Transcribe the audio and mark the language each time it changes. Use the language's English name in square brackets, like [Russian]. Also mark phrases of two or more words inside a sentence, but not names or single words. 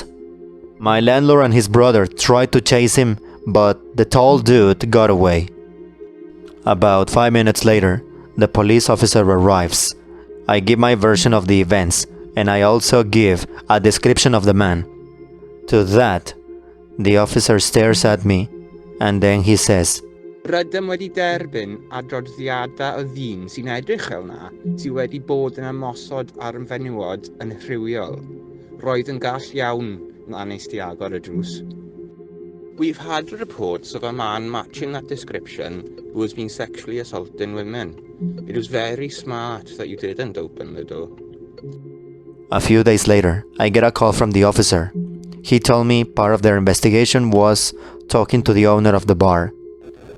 [English] My landlord and his brother tried to chase him, but the tall dude got away. About 5 minutes later, the police officer arrives. I give my version of the events and I also give a description of the man. To that, the officer stares at me and then he says, [Welsh] Rydym wedi derbyn adroddiadau o ddyn sy'n edrych fel na sydd wedi bod yn ymosod ar y fenywod yn rhywiol. Roedd yn gall iawn na nes ti agor y drws. [English] We've had reports of a man matching that description who has been sexually assaulting women. It was very smart that you didn't open the door. A few days later, I get a call from the officer. He told me part of their investigation was talking to the owner of the bar.